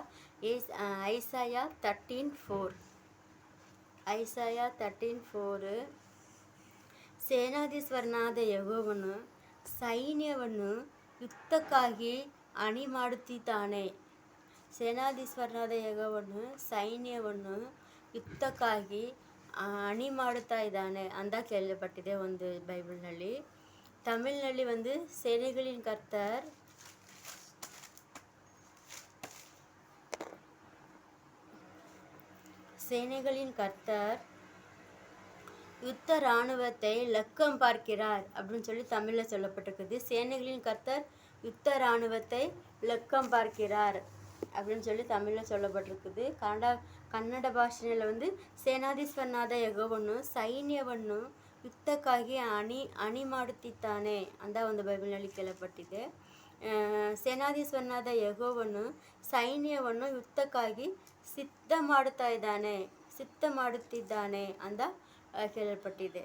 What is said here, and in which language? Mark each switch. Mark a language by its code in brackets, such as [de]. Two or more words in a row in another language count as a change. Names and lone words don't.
[kn] ಐಸಾಯ 13:4 ಐಸಾಯ 13:4 ಸೇನಾಧೀಶ್ವರನಾದ ಯೆಹೋವನು ಸೈನ್ಯವನ್ನು ಯುದ್ಧಕ್ಕಾಗಿ ಅಣಿ ಮಾಡುತ್ತಿದ್ದಾನೆ. ಸೇನಾಧೀಶ್ವರನಾದ ಯೆಹೋವನು ಸೈನ್ಯವನ್ನು ಯುದ್ಧಕ್ಕಾಗಿ ಅಣಿ ಮಾಡುತ್ತಾ ಇದ್ದಾನೆ ಅಂತ ಕೇಳಲ್ಪಟ್ಟಿದೆ ಒಂದು ಬೈಬಲ್ನಲ್ಲಿ. [ta] ತಮಿಳ್ನಲ್ಲಿ ಸೇನೆகளின் கர்த்தர் சேனைகளின் கர்த்தர் யுத்த இராணுவத்தை லக்கம் பார்க்கிறார் அப்படின்னு சொல்லி தமிழில் சொல்லப்பட்டிருக்குது. சேனைகளின் கர்த்தர் யுத்த இராணுவத்தை லக்கம் பார்க்கிறார் அப்படின்னு சொல்லி தமிழில் சொல்லப்பட்டிருக்குது. [kn] ಕನ್ನಡ ಭಾಷೆಯಲ್ಲಿ ಸೇನಾಧೀಶ್ವರನಾದ ಯೆಹೋವನು ಸೈನ್ಯವನ್ನು ಯುದ್ಧಕ್ಕಾಗಿ ಅಣಿ ಮಾಡುತ್ತಿದ್ದಾನೆ ಅಂತ ಒಂದು ಬೈಬಲ್ನಲ್ಲಿ ಕೇಳಲ್ಪಟ್ಟಿದೆ. ಸೇನಾಧೀಶ್ವರನಾದ ಯೆಹೋವನು ಸೈನ್ಯವನ್ನು ಯುದ್ಧಕ್ಕಾಗಿ ಸಿದ್ಧ ಮಾಡುತ್ತಿದ್ದಾನೆ ಅಂತ ಕೇಳಲ್ಪಟ್ಟಿದೆ.